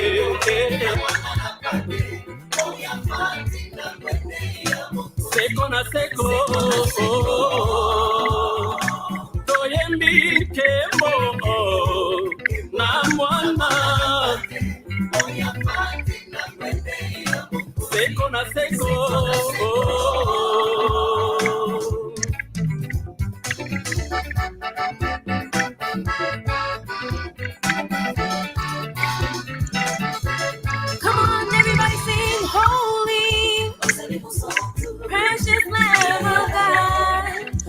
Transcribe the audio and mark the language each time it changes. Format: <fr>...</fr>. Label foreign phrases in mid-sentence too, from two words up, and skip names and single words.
<ln>Seko na seko, toyembi kembo na mwana. Seko na seko.</ln> <en>Come on, everybody sing holy, precious Lamb of God.</en>